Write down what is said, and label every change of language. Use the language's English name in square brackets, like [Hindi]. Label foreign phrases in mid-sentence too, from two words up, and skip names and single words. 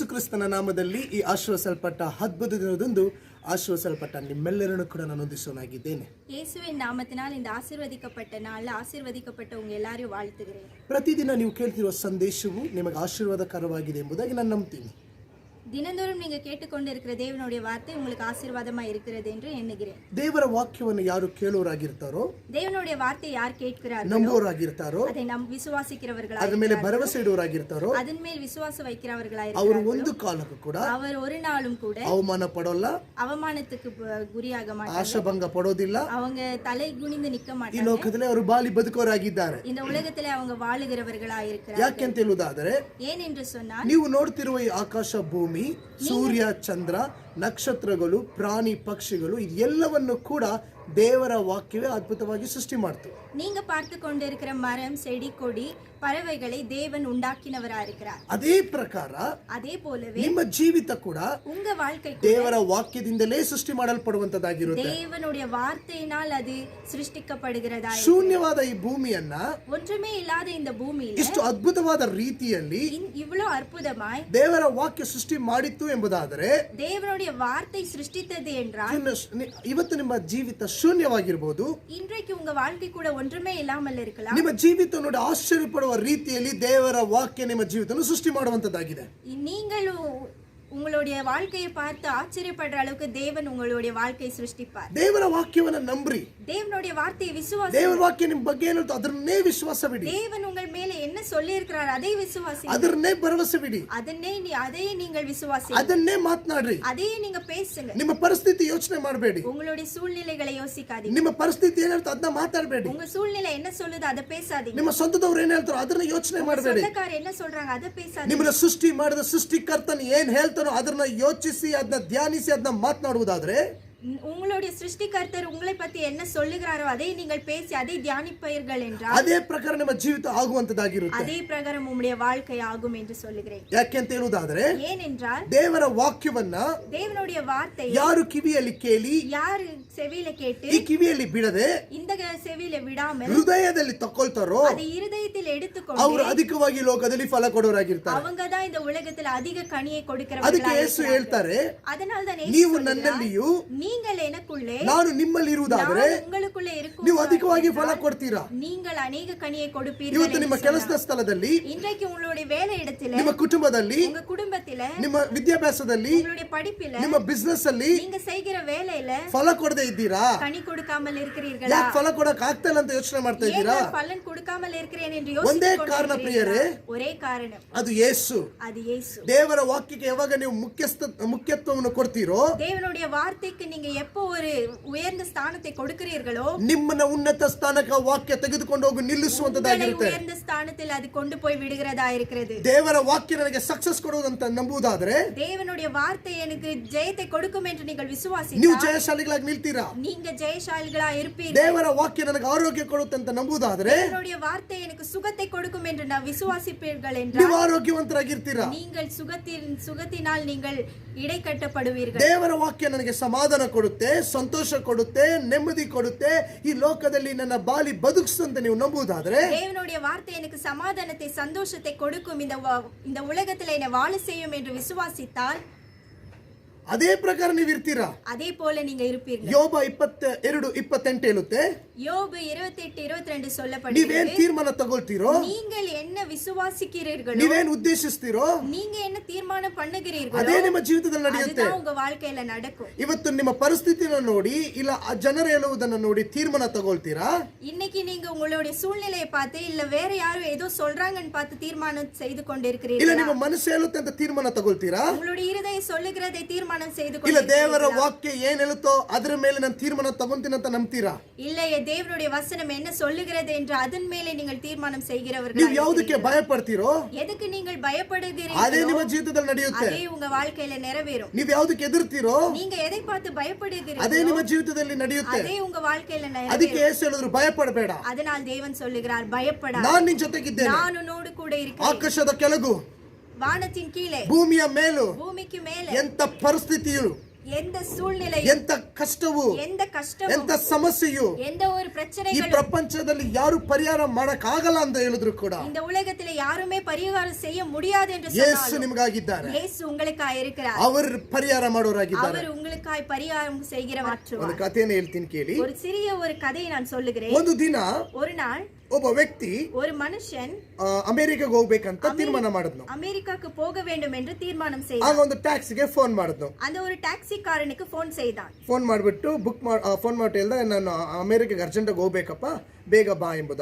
[Kannada] ಕ್ರಿಸ್ತನ ನಾಮದಲ್ಲಿ ಈ ಆಶೀರ್ವದಿಸಲ್ಪಟ್ಟ ಅದ್ಭುತ ದಿನದಂದು ಆಶೀರ್ವದಿಸಲ್ಪಟ್ಟ ನಿಮ್ಮೆಲ್ಲರನ್ನು ಕೂಡ ನಾನು ವಂದಿಸುವನಾಗಿದ್ದೇನೆ. [Tamil] இயேசுவின் நாமத்தினால் இந்த ஆசீர்வதிக்கப்பட்ட நாளில் ஆசீர்வதிக்கப்பட்ட உங்க எல்லாரையும் வாழ்த்துகிறேன். [Kannada] ಪ್ರತಿದಿನ ನೀವು ಕೇಳ್ತಿರುವ ಸಂದೇಶವು ನಿಮಗೆ ಆಶೀರ್ವಾದಕರವಾಗಿದೆ ಎಂಬುದಾಗಿ ನಾನು ನಂಬ್ತೀನಿ. [Tamil] தினந்தோறும் நீங்க கேட்டுக்கொண்டிருக்கிற தேவனுடைய வார்த்தை உங்களுக்கு ஆசீர்வாதமா இருக்கிறது என்று எண்ணுகிறேன். [Kannada] ದೇವರ ವಾಕ್ಯವನ್ನು ಯಾರು ಕೇಳೋರಾಗಿರ್ತಾರೋ, [Tamil] தேவனுடைய வார்த்தையை யார் கேட்கிறார்களோ, [Kannada] ನಂಬೋರಾಗಿರ್ತಾರೋ, [Tamil] அதை நாம் விசுவாசிக்கிறவர்களாக, [Kannada] ಅದರ ಮೇಲೆ ಭರವಸೆ ಇಡುವರಾಗಿರ್ತಾರೋ, [Tamil] அதன் மேல் விசுவாசம் வைக்கிறவர்களாக [Kannada] ಅವರು ಒಂದು ಕಾಲಕ್ಕೂ ಕೂಡ [Tamil] அவர் ஒரு நாளும் கூட [Kannada] ಅವಮಾನ ಪಡೋಲ್ಲ, [Tamil] அவமானத்துக்கு ಗುರಿயாக மாட்டாங்க, [Kannada] ಆಶಾಭಂಗ ಪಡೋದಿಲ್ಲ. [Tamil] அவங்க தலை குனிந்து நிற்க [Kannada] ಈ [Tamil] மாட்டாங்க. [Kannada] ಲೋಕದಲ್ಲಿ ಅವರು ಬಾಲಿ ಬದುಕೋರಾಗಿದ್ದಾರೆ. [Tamil] இந்த உலகத்திலே அவங்க வாழுகிறவர்களாக இருக்கிறார்கள். [Kannada] ಯಾಕೆಂತ ಹೇಳುವುದಾದರೆ, [Tamil] ஏன் என்று சொன்னால் [Kannada] ನೀವು ನೋಡ್ತಿರುವ ಈ ಆಕಾಶ ಭೂಮಿ, ಸೂರ್ಯ ಚಂದ್ರ, ನಕ್ಷತ್ರಗಳು, ಪ್ರಾಣಿ ಪಕ್ಷಿಗಳು ಇದೆಲ್ಲವನ್ನು ಕೂಡ ದೇವರ ವಾಕ್ಯವೇ ಅದ್ಭುತವಾಗಿ ಸೃಷ್ಟಿ ಮಾಡ್ತು. [Tamil] நீங்க பார்த்து கொண்டிருக்கிற மரம், செடி, கொடி, பறவைகளை தேவன் உண்டாக்கினவரா இருக்கிறார். [Kannada] ಅದೇ ಪ್ರಕಾರ [Tamil] அதே போலவே [Kannada] ನಿಮ್ಮ ಜೀವಿತ ಕೂಡ [Tamil] உங்க வாழ்க்கை [Kannada] ದೇವರ ವಾಕ್ಯದಿಂದಲೇ ಸೃಷ್ಟಿ ಮಾಡಲ್ಪಡುವಂತದ್ದಾಗಿರುತ್ತೆ. [Tamil] தேவனுடைய வார்த்தையினால் அது சிருஷ்டிக்கப்படுகிறதா. [Kannada] ಶೂನ್ಯವಾದ ಈ ಭೂಮಿಯನ್ನ [Tamil] ஒன்றுமே இல்லாத இந்த பூமியில் [Kannada] ಇಷ್ಟು ಅದ್ಭುತವಾದ ರೀತಿಯಲ್ಲಿ [Tamil] இவ்வளவு அற்புதமாய் [Kannada] ದೇವರ ವಾಕ್ಯ ಸೃಷ್ಟಿ ಮಾಡಿತ್ತು ಎಂಬುದಾದರೆ, [Tamil] தேவனுடைய வார்த்தை சிருஷ்டித்தது என்றால் [Kannada] ಇವತ್ತು ನಿಮ್ಮ ಜೀವಿತ ಶೂನ್ಯವಾಗಿರಬಹುದು. [Tamil] இன்றைக்கு உங்க வாழ்க்கை கூட ஒன்றுமே இல்லாமல் இருக்கலாம். [Kannada] ನಿಮ್ಮ ಜೀವಿತ ನೋಡಿ ಆಶ್ಚರ್ಯಪಡುವ ರೀತಿಯಲ್ಲಿ ದೇವರ ವಾಕ್ಯ ನಿಮ್ಮ ಜೀವಿತವನ್ನು ಸೃಷ್ಟಿ ಮಾಡುವಂತದ್ದಾಗಿದೆ. [Tamil] நீங்களும் உங்களுடைய வாழ்க்கையை பார்த்து ஆச்சரியப்படுற அளவுக்கு தேவன் உங்களுடைய வாழ்க்கையை சிருஷ்டிப்பார். [Kannada] ದೇವರ ವಾಕ್ಯವನ್ನ ನಂಬ್ರಿ. [Tamil] தேவனுடைய வார்த்தையை விசுவாசி. [Kannada] ದೇವರ ವಾಕ್ಯ ನಿಮ್ಮ ಬಗ್ಗೆ ಏನಿರುತ್ತೋ ಅದನ್ನೇ ವಿಶ್ವಾಸವಿಡಿ. [Tamil] தேவன் உங்கள் மேலே என்ன சொல்லி இருக்கிறார் அதை விசுவாசி. [Kannada] ಅದನ್ನೇ ಭರವಸೆ ಬಿಡಿ. [Tamil] அதை நீங்கள் விசுவாசி. [Kannada] ಅದನ್ನೇ ಮಾತನಾಡ್ರಿ. [Tamil] அதை நீங்க பேசுங்க. [Kannada] ನಿಮ್ಮ ಪರಿಸ್ಥಿತಿ ಯೋಚನೆ ಮಾಡಬೇಡಿ. [Tamil] உங்களுடைய சூழ்நிலைகளை யோசிக்காதீங்க. [Kannada] ನಿಮ್ಮ ಪರಿಸ್ಥಿತಿ ಏನಿರುತ್ತೋ ಅದನ್ನ ಮಾತಾಡಬೇಡಿ. [Tamil] உங்க சூழ்நிலை என்ன சொல்லுது அதை பேசாதீங்க. [Kannada] ನಿಮ್ಮ ಸ್ವಂತದವರು ಏನ್ ಹೇಳ್ತಾರೋ ಅದನ್ನ ಯೋಚನೆ ಮಾಡಬೇಡಿ. [Tamil] சொந்தக்காரர் என்ன சொல்றாங்க அதை பேசாதீங்க. [Kannada] ನಿಮ್ಮನ್ನ ಸೃಷ್ಟಿ ಮಾಡಿದ ಸೃಷ್ಟಿಕರ್ತನ ಏನ್ ಹೇಳ್ತಾನೋ ಅದನ್ನ ಯೋಚಿಸಿ, ಅದನ್ನ ಧ್ಯಾನಿಸಿ, ಅದನ್ನ ಮಾತನಾಡುವುದಾದ್ರೆ, [Tamil] உங்களுடைய சிருஷ்டிகர்த்தர் உங்களை பத்தி என்ன சொல்லுகிறாரோ அதை நீங்கள் பேசி அதை தியானிப்பீர்கள் என்றால் [Kannada] ಅದೇ ಪ್ರಕಾರ ನಿಮ್ಮ ಜೀವಿತ ಆಗುವಂತದ್ದಾಗಿರುತ್ತೆ. [Tamil] அதே பிரகாரம் உங்களுடைய வாழ்க்கை ஆகும் என்று சொல்லுகிறேன். [Kannada] ಯಾಕೆ ಅಂತ ಹೇಳುವುದಾದ್ರೆ, [Tamil] ஏனென்றால் [Kannada] ದೇವರ ವಾಕ್ಯವನ್ನ [Tamil] தேவனுடைய வார்த்தை [Kannada] ಯಾರು ಕಿವಿಯಲ್ಲಿ ಕೇಳಿ, [Tamil] யார் செவியில கேட்டு [Kannada] ಈ ಕಿವಿಯಲ್ಲಿ ಬಿಡದೆ [Tamil] இந்த செவியில விடாமல் [Kannada] ಹೃದಯದಲ್ಲಿ ತಕೊಳ್ತಾರೋ [Tamil] அதை இருதயத்தில் எடுத்துக்கொண்டு [Kannada] ಅವರು ಅಧಿಕವಾಗಿ ಲೋಕದಲ್ಲಿ ಫಲ ಕೊಡೋರಾಗಿರ್ತಾರೆ. [Tamil] அவங்க தான் இந்த உலகத்தில் அதிக கனியை [Kannada] ಅದಕ್ಕೆ [Tamil] கொடுக்கிறவர்களாக [Kannada] ಯೇಸು ಹೇಳ್ತಾರೆ, [Tamil] அதனால தான் [Kannada] ನೀವು ನನ್ನಲ್ಲಿಯೂ [Tamil] நீங்கள் எனக்குள்ளே [Kannada] ನಾನು ನಿಮ್ಮಲ್ಲಿ ಇರುವುದಾದರೆ [Tamil] உங்களுக்குள்ளே இருக்கும் [Kannada] ನೀವು ಅಧಿಕವಾಗಿ ಫಲ ಕೊಡ್ತೀರಾ. [Tamil] நீங்கள் அநேக கனியை கொடுப்பீர்கள். [Kannada] ಇವತ್ತು ನಿಮ್ಮ ಕೆಲಸದ ಸ್ಥಳದಲ್ಲಿ, [Tamil] இன்றைக்கு உங்களுடைய வேலை இடத்திலே, [Kannada] ನಿಮ್ಮ ಕುಟುಂಬದಲ್ಲಿ, [Tamil] உங்க குடும்பத்திலே, [Kannada] ನಿಮ್ಮ ವಿದ್ಯಾಭ್ಯಾಸದಲ್ಲಿ, [Tamil] உங்களுடைய படிப்பிலே, [Kannada] ನಿಮ್ಮ ಬಿಸ್ನೆಸ್ ಅಲ್ಲಿ [Tamil] நீங்க செய்கிற வேலையில [Kannada] ಫಲ ಕೊಡದೇ ಇದ್ದೀರಾ? [Tamil] கனி கொடுக்காமல் இருக்கிறீர்களா? [Kannada] ಯಾಕೆ ಫಲ ಕೊಡಕ್ ಆಗ್ತಾ ಇಲ್ಲ ಅಂತ ಯೋಚನೆ ಮಾಡ್ತಾ ಇದ್ದೀರಾ? [Tamil] ஏன் பலன் கொடுக்காமல் இருக்கிறேன் என்று [Kannada] ಒಂದೇ [Tamil] யோசித்துக் [Kannada] ಕಾರಣ ಪ್ರಿಯರೇ, [Tamil] ஒரே காரணம், [Kannada] ಅದು ಯೇಸು. [Tamil] அது இயேசு. [Kannada] ದೇವರ ವಾಕ್ಯಕ್ಕೆ ಯಾವಾಗ ನೀವು ಮುಖ್ಯತ್ವವನ್ನು ಕೊಡ್ತೀರೋ, [Tamil] தேவனுடைய வார்த்தைக்கு நீங்க எப்போ ஒரு உயர்ந்த ஸ்தானத்தை கொடுக்கிறீர்களோ, [Kannada] ನಿಮ್ಮನ್ನ ಉನ್ನತ ಸ್ಥಾನಕ್ಕೆ ವಾಕ್ಯ ತೆಗೆದುಕೊಂಡು ಹೋಗಿ ನಿಲ್ಲಿಸುವಂತದ್ದಾಗಿರುತ್ತೆ. [Tamil] உயர்ந்த ஸ்தானத்தில் அது கொண்டு போய் விடுகிறதா இருக்கிறது. [Kannada] ದೇವರ ವಾಕ್ಯ ನನಗೆ ಸಕ್ಸಸ್ ಕೊಡುವುದಂತ ನಂಬುವುದಾದ್ರೆ, [Tamil] தேவனுடைய வார்த்தை எனக்கு ஜெயத்தை கொடுக்கும் என்று நீங்கள் [Kannada] ನೀವು [Tamil] விசுவாசித்தால் [Kannada] ಜಯಶಾಲಿಗಳಾಗಿ ನಿಲ್ತೀರಾ. [Tamil] நீங்க ஜெயசாலிகளா இருப்பீர்கள். [Kannada] ದೇವರ ವಾಕ್ಯ ನನಗೆ ಆರೋಗ್ಯ ಕೊಡುತ್ತೆ ಅಂತ ನಂಬುವುದಾದ್ರೆ, [Tamil] தேவனுடைய வார்த்தை எனக்கு சுகத்தை கொடுக்கும் என்று நான் விசுவாசிப்பீர்கள் [Kannada] ನೀವು [Tamil] என்றால் [Kannada] ಆರೋಗ್ಯವಂತರಾಗಿರ್ತೀರಾ. [Tamil] நீங்கள் சுகத்தினால் நீங்கள் இடை கட்டப்படுவீர்கள். [Kannada] ದೇವರ ವಾಕ್ಯ ನನಗೆ ಸಮಾಧಾನ ಕೊಡುತ್ತೆ, ಸಂತೋಷ ಕೊಡುತ್ತೆ, ನೆಮ್ಮದಿ ಕೊಡುತ್ತೆ, ಈ ಲೋಕದಲ್ಲಿ ನನ್ನ ಬಾಲಿ ಬದುಕಿಸುವಂತ ನೀವು ನಂಬುವುದಾದ್ರೆ, [Tamil] தேவனுடைய வார்த்தை எனக்கு சமாதானத்தை சந்தோஷத்தை கொடுக்கும், இந்த உலகத்தில் என்னை வாழ செய்யும் என்று விசுவாசித்தால் [Kannada] ಅದೇ ಪ್ರಕಾರ ನೀವು ಇರ್ತೀರಾ. [Tamil] அதே போல நீங்க இருப்பீர்கள். [Kannada] ಯೋಬ 22:28 ಹೇಳುತ್ತೆ, [Tamil] யோபு 28:22 சொல்லப்படுகிறது, [Kannada] ನೀವೇನ್ ತೀರ್ಮಾನ ತಗೊಳ್ತೀರೋ, [Tamil] நீங்கள் என்ன விசுவாசிக்கிறீர்களோ, [Kannada] ನೀವೇನ್ ಉದ್ದೇಶಿಸ್ತೀರೋ, [Tamil] நீங்க என்ன தீர்மானம் பண்ணுகிறீர்களோ, [Kannada] ಅದೇ ನಿಮ್ಮ ಜೀವಿತದಲ್ಲಿ ನಡೆಯುತ್ತೆ. [Tamil] அதுதான் உங்க வாழ்க்கையில நடக்கும். [Kannada] ಇವತ್ತು ನಿಮ್ಮ ಪರಿಸ್ಥಿತಿನ ನೋಡಿ, ಇಲ್ಲ ಆ ಜನರು ಹೇಳುವುದನ್ನು ನೋಡಿ ತೀರ್ಮಾನ ತಗೊಳ್ತೀರಾ? [Tamil] இன்னைக்கு நீங்க உங்களுடைய சூழ்நிலையை பார்த்து இல்ல வேற யாரும் ஏதோ சொல்றாங்கன்னு பார்த்து தீர்மானம் செய்து [Kannada] ಇಲ್ಲ [Tamil] கொண்டிருக்கிறீர்களா? [Kannada] ನಿಮ್ಮ ಮನಸ್ಸು ಹೇಳುತ್ತೆ ಅಂತ ತೀರ್ಮಾನ ತಗೊಳ್ತೀರಾ? [Tamil] உங்களுடைய இருதயம் சொல்லுகிறதை தீர்மானம் செய்து [Kannada] ಇಲ್ಲ ದೇವರ [Tamil] கொண்டிருக்கிறீர்களா? [Kannada] ವಾಕ್ಯ ಏನ್ ಹೇಳುತ್ತೋ ಅದರ ಮೇಲೆ ನಾನು ತೀರ್ಮಾನ ತಗೊಂತೀನಿ ಅಂತ ನಂಬ್ತೀರಾ? [Tamil] இல்லையே, தேவனுடைய வசனம் என்ன சொல்லுகிறது என்று அதன் மேலே நீங்கள் தீர்மானம் செய்கிறவர்களா? [Kannada] ನೀವು ಯಾವುದಕ್ಕೆ ಭಯ ಪಡ್ತೀರೋ [Tamil] எதுக்கு நீங்கள் [Kannada] ಅದೇ [Tamil] பயப்படுகிறீர்களோ [Kannada] ನಿಮ್ಮ ಜೀವಿತದಲ್ಲಿ ನಡೆಯುತ್ತೆ. [Tamil] அதே உங்க வாழ்க்கையில நிறைவேறும். [Kannada] ನೀವು ಯಾವುದಕ್ಕೆ ಎದುರ್ತೀರೋ [Tamil] நீங்க எதை பார்த்து [Kannada] ಅದೇ [Tamil] பயப்படுகிறீர்களோ [Kannada] ನಿಮ್ಮ ಜೀವಿತದಲ್ಲಿ ನಡೆಯುತ್ತೆ. [Tamil] அதே உங்க வாழ்க்கையில [Kannada] ಅದಕ್ಕೆ [Tamil] நிறைவேறும். [Kannada] ಯೇಸು ಹೇಳಿದ್ರು, ಭಯ ಪಡಬೇಡ, [Tamil] அதனால் தேவன் சொல்லுகிறார், பயப்படாத, [Kannada] ನಾನು ನಿನ್ ಜೊತೆಗಿದ್ದೇನೆ. [Tamil] நான் உன்னோடு கூட இருக்கிறேன். [Kannada] ಆಕಾಶದ ಕೆಳಗು [Tamil] வானத்தின் கீழே, [Kannada] ಭೂಮಿಯ ಮೇಲೂ [Tamil] பூமிக்கு மேலே [Kannada] ಎಂತ ಪರಿಸ್ಥಿತಿಯು [Tamil] எந்த சூழ்நிலை, [Kannada] ಎಂತ ಕಷ್ಟವು, [Tamil] எந்த கஷ்டம், [Kannada] ಎಂತ ಸಮಸ್ಯೆಯು [Tamil] எந்த ஒரு [Kannada] ಈ [Tamil] பிரச்சனைகளும் [Kannada] ಪ್ರಪಂಚದಲ್ಲಿ ಯಾರು ಪರಿಹಾರ ಮಾಡಕ್ ಆಗಲ್ಲ ಅಂತ ಹೇಳಿದ್ರು ಕೂಡ [Tamil] இந்த உலகத்திலே யாருமே பரிகாரம் செய்ய முடியாது என்று [Kannada] ಯೇಸು [Tamil] சொன்னாலும் [Kannada] ನಿಮಗಾಗಿದ್ದಾರೆ. [Tamil] இயேசு உங்களுக்காய் இருக்கிறார். [Kannada] ಅವರು ಪರಿಹಾರ ಮಾಡೋರಾಗಿದ್ದಾರೆ. [Tamil] அவர் உங்களுக்காய் பரிகாரம் செய்கிற [Kannada] ಒಂದು [Tamil] மாற்றுவார். [Kannada] ಕಥೆಯನ್ನು ಹೇಳ್ತೀನಿ ಕೇಳಿ. [Tamil] ஒரு சிறிய ஒரு கதையை நான் சொல்லுகிறேன். [Kannada] ಒಂದು ದಿನ [Tamil] ஒரு நாள் [Kannada] ಒಬ್ಬ ವ್ಯಕ್ತಿ [Tamil] ஒரு மனுஷன் [Kannada] ಅಮೆರಿಕಾಗೆ ಹೋಗ್ಬೇಕಂತ ತೀರ್ಮಾನ ಮಾಡಿದ್ನು. [Tamil] அமெரிக்காக்கு போக வேண்டும் என்று தீர்மானம் [Kannada] ಆಗ [Tamil] செய்தான். [Kannada] ಒಂದು ಟ್ಯಾಕ್ಸಿಗೆ ಫೋನ್ ಮಾಡಿದ್ನು. [Tamil] அந்த ஒரு டாக்ஸிக்காரனுக்கு போன் செய்தான். [Kannada] ಫೋನ್ ಮಾಡಿಬಿಟ್ಟು ಫೋನ್ ಮಾಡಿ ಹೇಳ್ದ, ನಾನು ಅಮೆರಿಕಾಗೆ ಅರ್ಜೆಂಟಾಗಿ ಹೋಗ್ಬೇಕಪ್ಪ, ಬೇಗ ಬಾ ಎಂಬುದಾಗಿ.